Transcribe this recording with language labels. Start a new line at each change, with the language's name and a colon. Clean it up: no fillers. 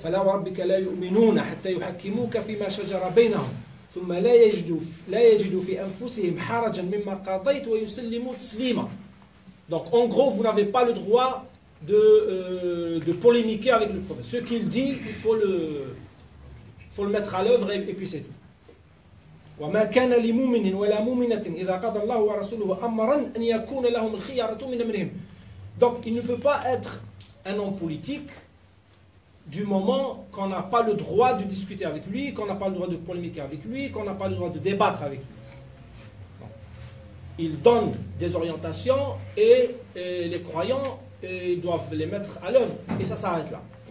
Arabic: فَلَا وَرَبِّكَ لَا يُؤْمِنُونَ حَتَّى يُحَكِّمُوكَ فِيمَا شَجَرَ بَيْنَهُمْ ثُمَّ لَا يَجِدُوا فِي أَنفُسِهِمْ حَرَجًا مِمَّا قَضَيْتَ وَيُسَلِّمُوا تَسْلِيمًا.
French: Donc, en gros, vous n'avez pas le droit de polémiquer avec le prophète. Ce qu'il dit, il faut le mettre à l'œuvre et puis c'est tout.
Arabic: وما كان لمؤمن ولا مؤمنة إذا قضى الله ورسوله أمرا أن يكون لهم الخيرة من أمرهم.
French: Donc il ne peut pas être un homme politique du moment qu'on n'a pas le droit de discuter avec lui, qu'on n'a pas le droit de polémiquer avec lui, qu'on n'a pas le droit de débattre avec lui. il donne des orientations et les croyants doivent les mettre à l'œuvre et ça s'arrête là.